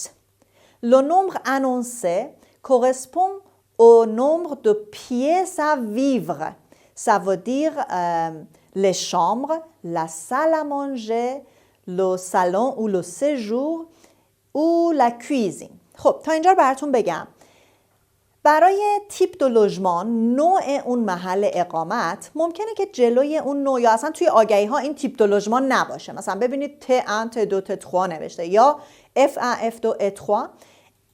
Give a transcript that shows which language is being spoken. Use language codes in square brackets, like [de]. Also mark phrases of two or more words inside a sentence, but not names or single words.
[fr] Le nombre annoncé correspond au nombre de pièces à vivre. Ça veut dire les chambres, la salle à manger, le salon ou le séjour ou la cuisine. [fa] خب تا اینجا براتون بگم برای [fr] type de logement, [fa] نوع اون محل اقامت ممکنه که جلوی اون نوع یا اصلا توی آگهی ها این [fr] type de logement [fa] نباشه. مثلا ببینید T1, T2, T3 نوشته یا F1, F2, F3.